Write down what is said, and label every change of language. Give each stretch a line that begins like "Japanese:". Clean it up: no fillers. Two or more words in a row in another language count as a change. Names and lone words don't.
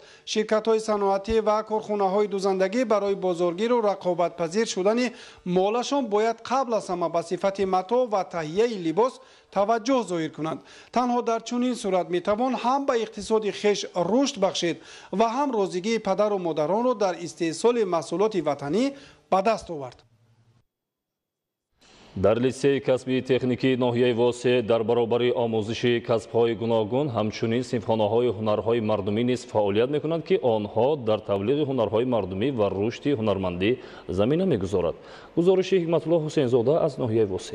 Persian: شرکت‌های صنعتی و کارخانه‌های دوزندگی برای بازارگیر و رقابت‌پذیر شدن مالشان باید قبل از همه به صفت متاع و تهیه لباس توجه ظاهر کنند. تنها در چنین صورت میتوان هم به اقتصاد خویش رشد بخشید و هم روزگی پدر و مادران را در استحصال محصولات وطنی به دست آورد.
Tajik: дар литсеи касби техникии ноҳияи Восе дар баробари омӯзиши касбҳои гуногун ҳамчунин синфхонаҳои ҳунарҳои мардумӣ низ фаъолият мекунанд ки онҳо дар таблиғи ҳунарҳои мардумӣ ва рушди ҳунармандӣ замина мегузорад. гузориши Ҳикматулло Ҳусейнзода аз ноҳияи Восе.